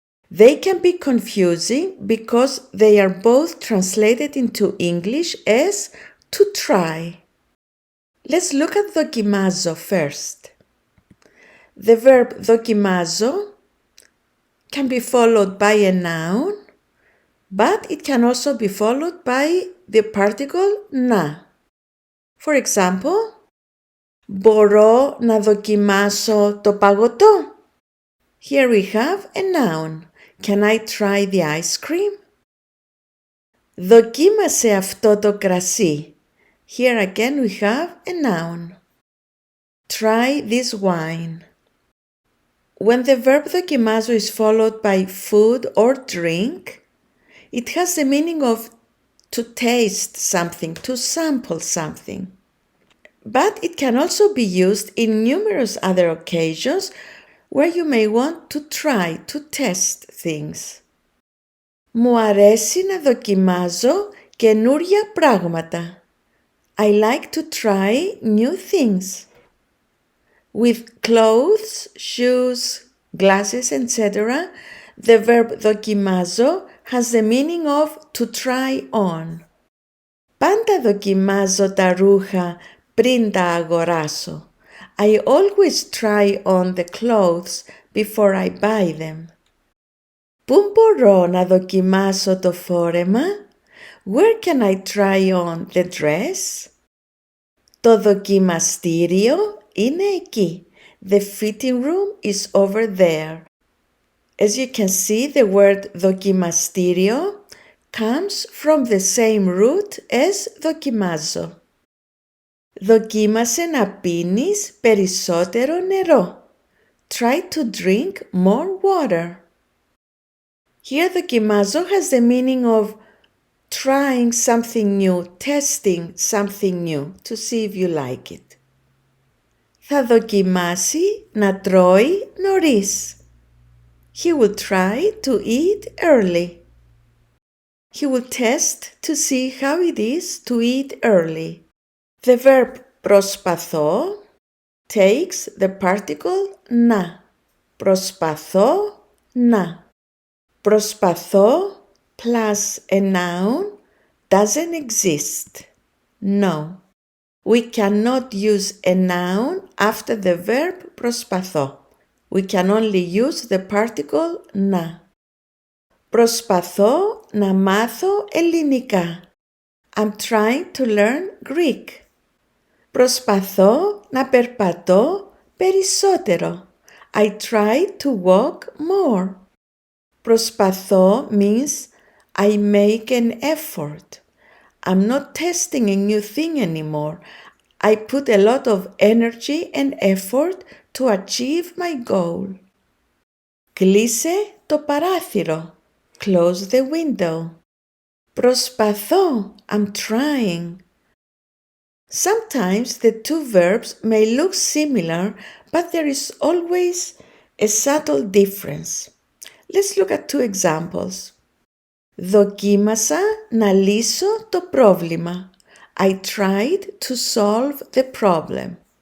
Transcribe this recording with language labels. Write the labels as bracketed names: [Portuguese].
[English] They can be confusing because they are both translated into English as to try. Let's look at ΔΟΚΙΜΑΖΩ first. The verb ΔΟΚΙΜΑΖΩ can be followed by a noun, but it can also be followed by the particle να. [Greek] For example, μπορώ να δοκιμάσω το παγωτό? [English] Here we have a noun. Can I try the ice cream? [Greek] Δοκίμασε αυτό το κρασί. [English] Here again we have a noun. Try this wine. When the verb ΔΟΚΙΜΑΖΩ is followed by food or drink, it has the meaning of to taste something, to sample something. But it can also be used in numerous other occasions where you may want to try, to test things. [Greek] Μου αρέσει να δοκιμάζω καινούρια πράγματα. [English] I like to try new things. With clothes, shoes, glasses, etc., the verb δοκιμάζω has the meaning of to try on. [Greek] Πάντα δοκιμάζω τα ρούχα πριν τα αγοράσω. [English] I always try on the clothes before I buy them. [Greek] Πού μπορώ να δοκιμάσω το φόρεμα? [English] Where can I try on the dress? [Greek] Το δοκιμαστήριο είναι εκεί. [English] The fitting room is over there. As you can see, the word δοκιμαστήριο comes from the same root as δοκιμάζω. [Greek] Δοκίμασε να πίνεις περισσότερο νερό. [English] Try to drink more water. Here δοκιμάζω has the meaning of trying something new, testing something new to see if you like it. [Greek] Θα δοκιμάσει να τρώει νωρίς. [English] He will try to eat early. He will test to see how it is to eat early. The verb προσπαθώ takes the particle να. [Greek] Προσπαθώ να. [English] Προσπαθώ plus a noun doesn't exist. No. We cannot use a noun after the verb προσπαθώ. We can only use the particle να. [Greek] Προσπαθώ να μάθω ελληνικά. [English] I'm trying to learn Greek. [Greek] Προσπαθώ να περπατώ περισσότερο. [English] I try to walk more. Προσπαθώ means I make an effort. I'm not testing a new thing anymore. I put a lot of energy and effort to achieve my goal. [Greek] Κλείσε το παράθυρο. [English] Close the window. [Greek] Προσπαθώ. [English] I'm trying. Sometimes the two verbs may look similar, but there is always a subtle difference. Let's look at two examples. [Greek] Δοκίμασα να λύσω το πρόβλημα. [English] I tried to solve the problem.